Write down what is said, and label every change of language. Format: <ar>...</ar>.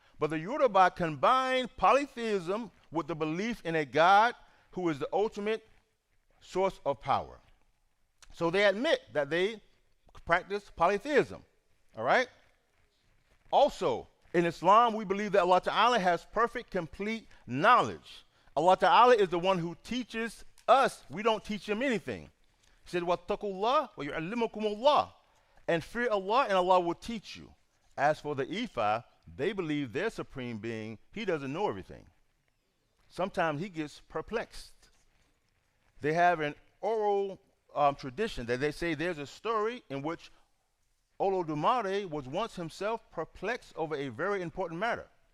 <en>But the Yoruba combine polytheism with the belief in a God who is the ultimate source of power. So they admit that they practice polytheism. All right? Also, in Islam, we believe that Allah Ta'ala has perfect, complete knowledge. Allah Ta'ala is the one who teaches us. We don't teach him anything. He said,</en> <ar>وَاتَّقُوا اللَّهَ وَيُعَلِّمُكُمُ اللَّهُ.</ar> <en>And fear Allah, and Allah will teach you. As for the Ifa, they believe their supreme being, he doesn't know everything. Sometimes he gets perplexed. They have an oral tradition that they say there's a story in which Olodumare was once himself perplexed over a very important matter.</en>